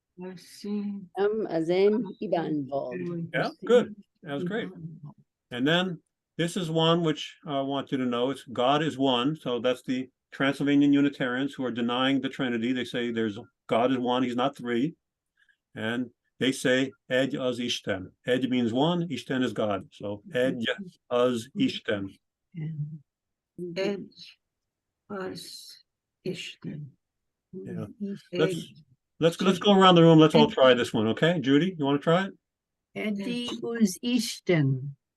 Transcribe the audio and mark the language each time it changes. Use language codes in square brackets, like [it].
[en] Let's see. [hu] Az én hibám volt. [en] Yeah, good. That was great. And then this is one which I want you to know. It's God is one. So that's the Transylvanian Unitarians who are denying the Trinity. They say there's God is one, he's not three. And they say [hu] Egy az Isten. [en] Egy means one, Isten is God. So [hu] Egy az Isten. Edge was Ishton. [en] Yeah. Let's go around the room. Let's all try this one, okay? Judy, you want to try it? [hu] Edi uz Isten.